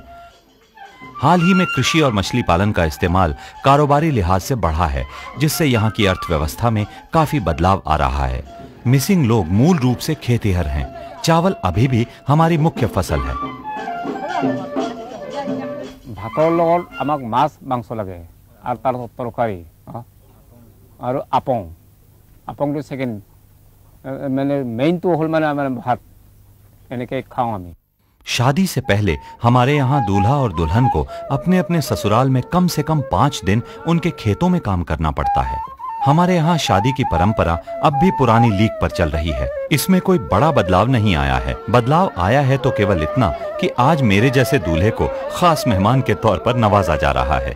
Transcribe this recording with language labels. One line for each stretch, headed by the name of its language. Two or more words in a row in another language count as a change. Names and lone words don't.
Hindi: हाल ही में कृषि और मछली पालन का इस्तेमाल कारोबारी लिहाज से बढ़ा है, जिससे यहाँ की अर्थव्यवस्था में काफी बदलाव आ रहा है। मिसिंग लोग मूल रूप से खेतिहर हैं। चावल अभी भी हमारी मुख्य फसल है।
Assamese: भातर লগত আমাক মাছ মাংস লাগে আর তার তরকারি আর আপংটো
English: second main
Assamese: তো হল ভাত এনেকে খাওঁ আমি।
Hindi: शादी से पहले हमारे यहाँ दूल्हा और दुल्हन को अपने अपने ससुराल में कम से कम 5 दिन उनके खेतों में काम करना पड़ता है। हमारे यहाँ शादी की परंपरा अब भी पुरानी लीक पर चल रही है। इसमें कोई बड़ा बदलाव नहीं आया है। बदलाव आया है तो केवल इतना कि आज मेरे जैसे दूल्हे को खास मेहमान के तौर पर नवाजा जा रहा है।